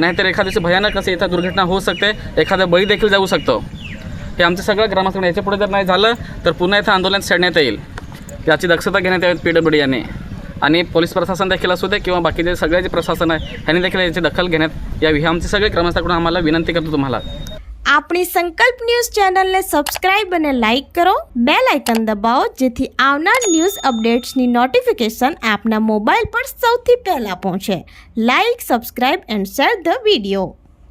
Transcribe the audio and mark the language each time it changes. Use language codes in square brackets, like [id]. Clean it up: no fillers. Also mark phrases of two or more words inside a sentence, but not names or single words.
[mr] नाहीतर एखाद्याची भयानक असे इथं दुर्घटना होऊ शकते, एखादा बळी देखील जाऊ शकतो. हे आमचं सगळं ग्रामस्थांना याच्या पुढे जर नाही झालं तर पुन्हा इथं आंदोलन छेडण्यात येईल. याची दक्षता घेण्यात यावी PWD यांनी, आणि पोलीस प्रशासन देखील असू दे किंवा बाकीचे सगळे जे प्रशासन आहे ह्यांनी देखील याची दखल घेण्यात यावी. ही आमची सगळे ग्रामस्थांकडून आम्हाला विनंती करतो तुम्हाला. [gu] આપણી સંકલ્પ ન્યૂઝ ચેનલને સબસ્ક્રાઇબ અને લાઇક કરો, [en] bell icon [gu] દબાવો, જેથી આવનાર [en] news updates notification [gu] આપના મોબાઈલ પર સૌથી પહેલા પહોંચે. [en] Like, subscribe and share the video.